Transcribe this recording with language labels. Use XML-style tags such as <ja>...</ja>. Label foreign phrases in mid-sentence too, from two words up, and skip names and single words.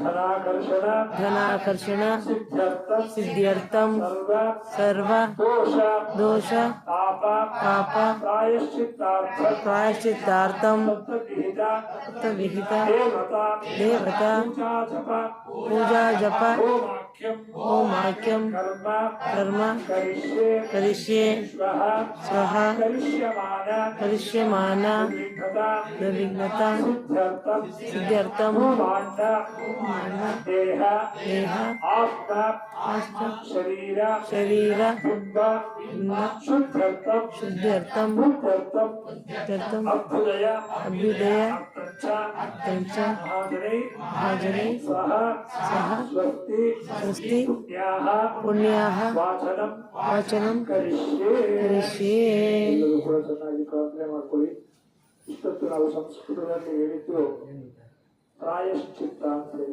<sa>ಸಿದ್ಧ್ಯರ್ಥಂ ಸರ್ವ ದೋಷ ಪಾಪ ಪ್ರಾಯಶ್ಚಿತ್ತಾರ್ಥಂ ತತ್ತವಿಹಿತ ದೇವತಾ ಪೂಜಾ ಜಪ ಹೋಮಾಖ್ಯಂ ಕರ್ಮ ಕರಿಷ್ಯೆ ಸ್ವಹ ಕರಿಷ್ಯಮಾನ ನಿರ್ವಿಘ್ನತ ಸಿದ್ಧ್ಯರ್ಥಂ ದೇಹ ಆಸ್ತ ಶರೀರ ಶುದ್ಧ್ಯರ್ಥಂ ಅಭ್ಯುದಯ ಪಂಚ ಹಾಜರಿ ಸಹ ಸ್ವಸ್ತಿ ಪುಣ್ಯಾಹ ವಾಚನಂ ಕರಿಷ್ಯೆ.</sa> <kn>ಎಲ್ಲರೂ ಕೂಡ ಚೆನ್ನಾಗಿ ಪ್ರಾರ್ಥನೆ ಮಾಡ್ಕೊಳ್ಳಿ. ಇಷ್ಟೊತ್ತು ನಾವು ಸಂಸ್ಕೃತದಲ್ಲಿ ಹೇಳಿದ್ದು ಪ್ರಾಯಶ್ಚಿತ್ತ ಅಂತ ಹೇಳಿ.</kn>